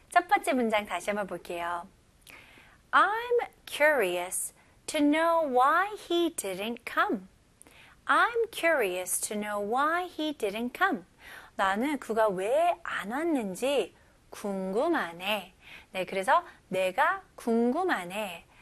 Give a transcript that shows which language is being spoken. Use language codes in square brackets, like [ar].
[ko] 첫 번째 문장 다시 한번 볼게요. [en] I'm curious to know why he didn't come. I'm curious to know why he didn't come. [ko] 나는 그가 왜안 왔는지 궁금하네. 네, 그래서 내가 궁금하네.